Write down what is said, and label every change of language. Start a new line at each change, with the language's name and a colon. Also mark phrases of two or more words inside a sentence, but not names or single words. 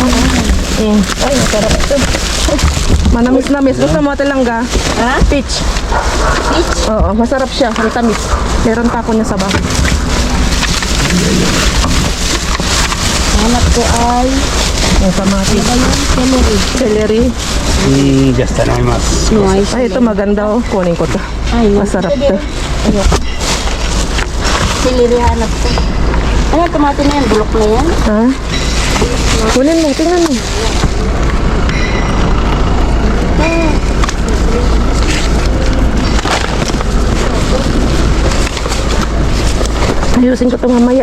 Filipino: Ay, masarap ito. Manamis-namis. Gusto mo talangga? Ha? Peach. Peach? Oo, masarap siya. Ang tamis. Meron pa ako niya sa bahay. Hanap ko ay Yung kamatis. celery. Celery.
Spanish: Y ya está, no hay más. No, ay,
Filipino: Ay, ito maganda oh. Kunin ko to.
Spanish: ay, no.
Filipino: Masarap to. Celery hanap ko. Ano, tomate na yan? Bulok na yan? Ha? Kunin mo, tingnan mo. Ayusin ko ito mamaya.